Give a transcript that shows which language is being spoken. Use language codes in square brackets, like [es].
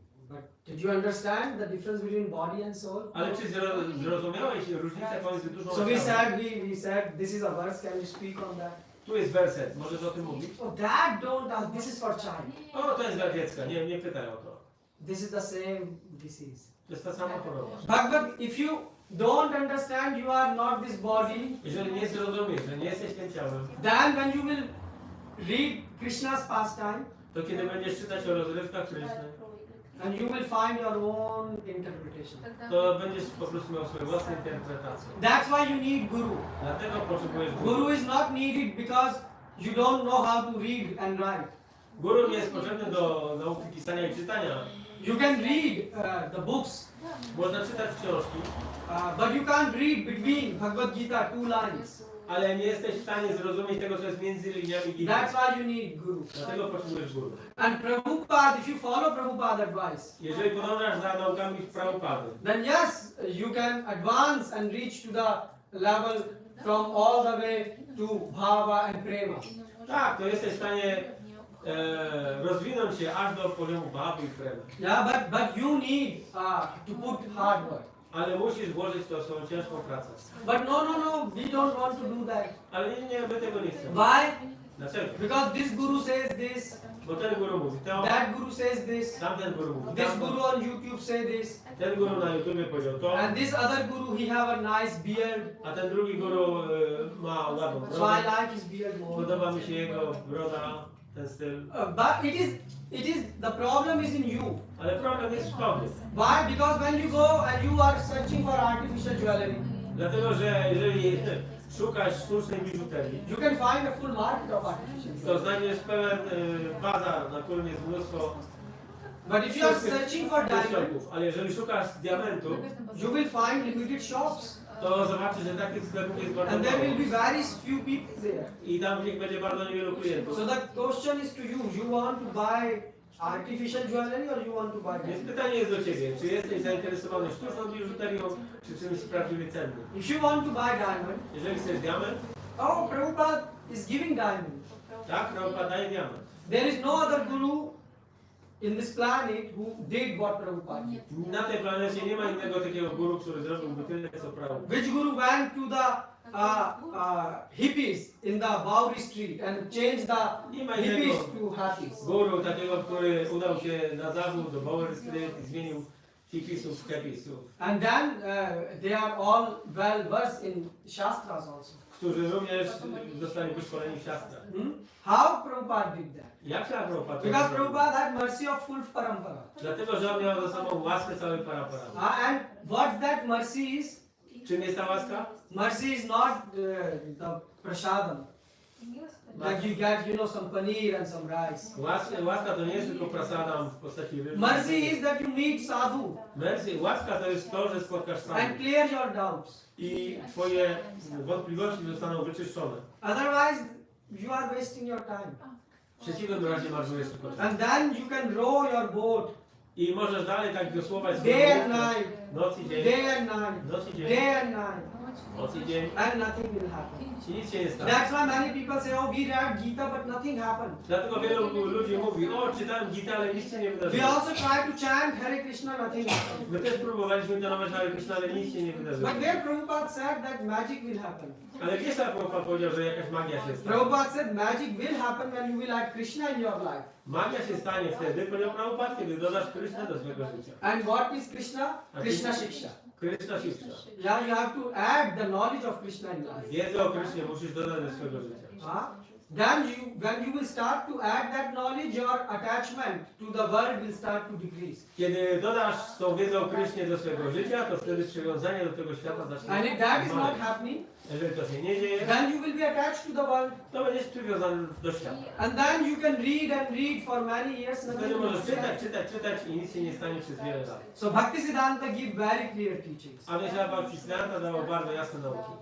[en] But did you understand the difference between body and soul? [pl] Ale czy zrozumiałeś różnicę pomiędzy duszą [en] So [pl] a [en] we [pl] ciałem? [en] said, this is a verse, can you speak on that? [pl] Tu jest werset, możesz o tym mówić? [en] Oh, that don't ask, this is for child. [pl] O, to jest dla dziecka, nie pytaj o to. [en] This is the same disease. [pl] To jest ta sama choroba. [en] But if you don't understand, you are not this body, [pl] Jeżeli nie zrozumiesz, że nie jesteś tym ciałem, [en] then when you will read Krishna's pastime, [pl] to kiedy będziesz czytać o rozrywkach Kryszny, [en] and you will find your own interpretation. [pl] to będziesz po prostu miał swoje własne interpretacje. [en] That's why you need Guru. [pl] Dlatego potrzebujesz guru. [en] Guru is not needed because you don't know how to read and write. [pl] Guru nie jest potrzebny do nauki pisania i czytania. [en] You can read the books, [pl] Można czytać książki, [en] but you can't read between Bhagavad Gita 2 lines. [pl] ale nie jesteś w stanie zrozumieć tego, co jest między liniami Gity. [en] That's why you need Guru. [pl] Dlatego potrzebujesz guru. [en] And Prabhupada, if you follow Prabhupada's advice, [pl] Jeżeli podążasz za naukami Prabhupady, [en] then yes, you can advance and reach to the level from all the way to bhava and prema. [pl] tak, to jesteś w stanie rozwinąć się aż do poziomu bhawy i premy. [en] Yeah, but you need to put hard work. [pl] Ale musisz włożyć w to swoją ciężką pracę. [en] But no, we don't want to do that. [pl] Ale nie, my tego nie chcemy. [en] Why? [pl] Dlaczego? [en] Because this guru says this, [pl] Bo ten guru mówi to, [en] that guru says this, [pl] tamten guru mówi [en] this [pl] tamto, [en] guru on YouTube say this, [pl] ten guru na YouTubie powiedział to, [en] and this other guru he have a nice beard, [pl] a ten drugi guru ma ładną [en] so I [pl] brodę. [en] like his beard more. [pl] Podoba mi się jego broda, ten styl. [en] But it is the problem is in you. [pl] Ale problem jest w tobie. [en] Why? Because when you go and you are searching for artificial jewelry, [pl] Dlatego, że jeżeli szukasz sztucznej biżuterii, [en] you can find a full market of artificial [pl] to [en] jewelry. [pl] znajdziesz pełen bazar, na którym jest mnóstwo [en] But if you are searching for diamond, [pl] pierścionków. Ale jeżeli szukasz diamentu, [en] you will find limited shops. [pl] to zobaczy, że takich sklepów jest bardzo [en] And there will [pl] mało. [en] be very few people there. [pl] I tam w nich będzie bardzo niewielu klientów. [en] So the question is to you, you want to buy artificial jewelry or you want to buy [pl] Więc [en] diamond? [pl] pytanie jest do Ciebie, czy jesteś zainteresowany sztuczną biżuterią, czy czymś prawdziwie cennym? [en] If you want to buy diamond, [pl] Jeżeli chcesz diament, [en] oh, Prabhupada is giving diamond. [pl] tak, Prabhupada daje diament. [en] There is no other guru in this planet who did what Prabhupada did. [pl] Na tej planecie nie ma innego takiego guru, który zrobiłby tyle, co Prabhupada. [en] Which guru went to the hippies in the Bowery Street and changed the [pl] Nie ma [en] hippies [pl] innego [en] to happies? [pl] guru takiego, który udał się na zachód do Bowery Street i zmienił hipisów w kepisów, [en] And then they are all well versed in Shastras also. [pl] którzy również zostali wyszkoleni w siastrach. [en] How Prabhupada did that? [pl] Jak się Prabhupada to [en] Because [pl] zrobił? [en] Prabhupada had mercy of full parampara. [pl] Dlatego, że on miał za sobą łaskę całej paraparami. [en] And what that mercy is? [pl] Czym jest ta łaska? [en] Mercy is not the prasadam. Like you get, you know, some paneer and some rice. [pl] Łaska to nie jest tylko prasadam w postaci ryby. [en] Mercy is that you meet sadhu [pl] Łaska to jest to, że spotkasz [en] and [pl] sam [en] clear your doubts. [pl] i twoje wątpliwości zostaną wyczyszczone. [en] Otherwise, you are wasting your time. [pl] W przeciwnym razie marnujesz tylko czas. [en] And then you can row your boat [pl] I możesz dalej tak wiosłować [en] day and [pl] łódkę. [en] night, [pl] Noc i dzień, [en] day and night, [pl] noc i dzień, [en] day and night, [pl] noc i dzień. [en] and nothing will happen. [pl] I nic się nie stanie. [en] That's why many people say, oh, we read Gita, but nothing happened. [pl] Dlatego wielu ludzi mówi, o czytałem Gitę, ale nic się nie [en] We [pl] wydarzyło. [en] also try to chant Hare Krishna, nothing happened. [pl] My też próbowaliśmy tonować Hare Krishna, ale nic się nie wydarzyło. [en] But where Prabhupada said that magic will happen. [pl] Ale gdzieś tam Prabhupada powiedział, że jakaś magia się stanie. [en] Prabhupada said magic will happen when you will add Krishna in your life. [pl] Magia się stanie wtedy, powiedział Prabhupada, kiedy dodasz Krishna do swojego życia. [en] And what is Krishna? Krishna Shiksha. [pl] Krishna Shiksha. [en] Yeah, you have to add the knowledge of Krishna in life. [pl] Wiedzę o Krishnie musisz dodać do swojego życia. [en] Then when you will start to add that knowledge, your attachment to the world will start to decrease. [pl] Kiedy dodasz tą wiedzę o Krishnie do swojego życia, to wtedy przywiązanie do tego świata zacznie [en] And if that is not [pl] maleć. [en] happening, [pl] Jeżeli to się nie dzieje, [en] then you will be attached to the world. [pl] to będziesz przywiązany do świata. [en] And then you can read and read for many years. [pl] Wtedy [en] Nothing will [pl] możesz [en] happen. [pl] czytać i nic się nie stanie przez wiele lat. [en] So Bhaktisiddhanta give very clear teachings. [pl] A więc Bhaktisiddhanta dało bardzo jasne nauki.